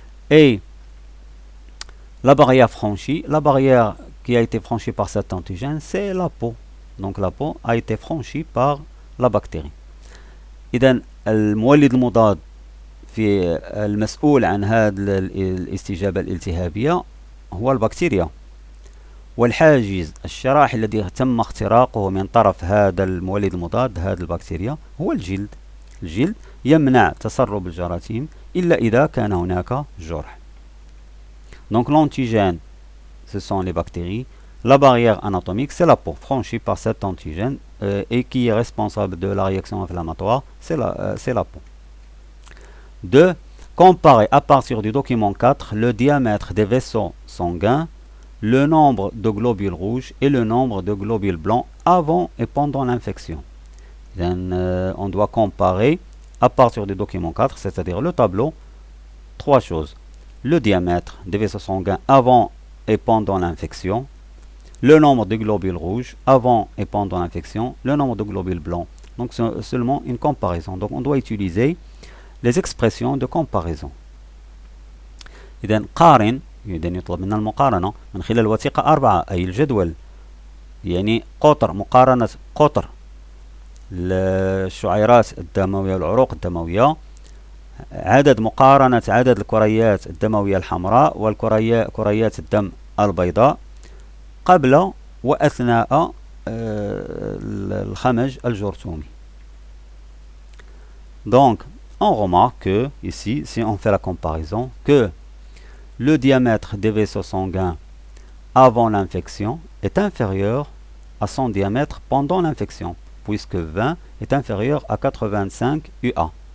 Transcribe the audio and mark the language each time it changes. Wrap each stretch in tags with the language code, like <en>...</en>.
<fr>Et la barrière franchie, la barrière qui a été franchie par cet antigène, c'est la peau. Donc la peau a été franchie par la bactérie.</fr> <ar>إذن المولد المضاد في المسؤول عن هذه الاستجابة الالتهابية هو البكتيريا، والحاجز الشراحي الذي تم اختراقه من طرف هذا المولد المضاد هذه البكتيريا هو الجلد. الجلد يمنع تسرب الجراثيم إلا إذا كان هناك جرح.</ar> <fr>Donc l'antigène, ce sont les bactéries. La barrière anatomique, c'est la peau franchie par cet antigène et qui est responsable de la réaction inflammatoire, c'est la peau. 2. Comparer à partir du document 4 le diamètre des vaisseaux sanguins, le nombre de globules rouges et le nombre de globules blancs avant et pendant l'infection. On doit comparer à partir du document 4, c'est-à-dire le tableau, 3 choses. Le diamètre des vaisseaux sanguins avant et pendant l'infection, le nombre de globules rouges avant et pendant l'infection, le nombre de globules blancs. Donc c'est seulement une comparaison. Donc on doit utiliser les expressions de comparaison.</fr> <ar>إذن قارن يطلب منا المقارنة من خلال الوثيقة 4 أي الجدول، يعني مقارنة قطر الشعيرات الدموية والعروق الدموية، مقارنة عدد الكريات الدموية الحمراء والكريات الدم البيضاء قبل وأثناء الخمج الجرثومي.</ar> <fr>Donc, on remarque que, ici, si on fait la comparaison, que le diamètre des vaisseaux sanguins avant l'infection est inférieur à son diamètre pendant l'infection, puisque 20 est inférieur à 85 UA.</fr>